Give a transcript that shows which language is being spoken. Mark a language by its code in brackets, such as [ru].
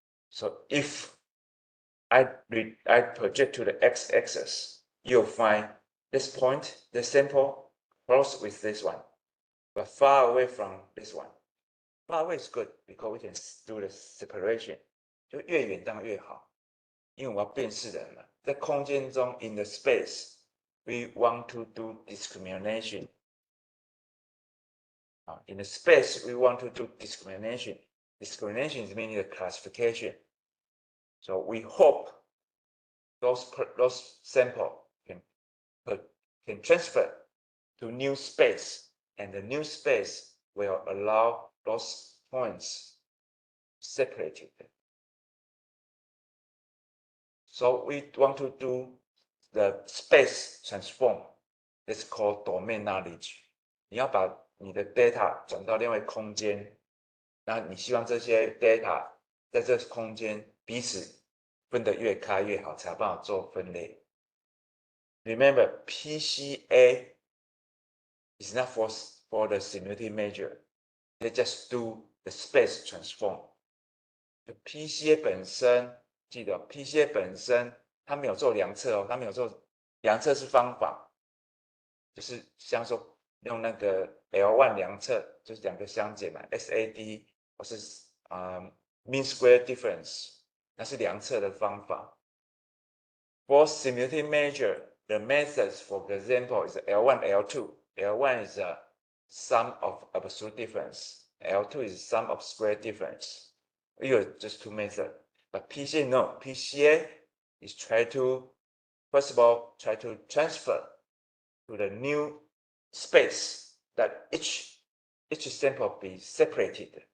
[en] So if I project to the x-axis, you'll find this point, the sample, close with this one, but far away from this one. Far away is good because we can do the separation. [zh] 就越远当然越好，因为我要辨识人嘛。在空间中 [en] ，in the space, we want to do discrimination. In the space, we want to do discrimination. Discrimination is meaning the classification. So we hope those sample can transfer to new space, and the new space will allow those points separated. So we want to do the space transform. It's called domain knowledge. [zh] 你要把你的 data 转到另外空间，那你希望这些 data 在这空间彼此分得越开越好，才有办法做分类。 [en] Remember, PCA is not for the simulated measure. They just do the space transform. [zh] PCA 本身，记得 PCA 本身它没有做量测哦，它没有做量测是方法，就是像说用那个 L1 量测，就是两个相减嘛 ，SAD 或是mean square difference， 那是量测的方法。 [en] For simulated measure, the methods, for example, is L1, L2. L1 is a sum of absolute difference. L2 is sum of square difference. You are just 2 methods. But PCA, no. PCA is first of all, try to transfer to the new space that each sample be separated.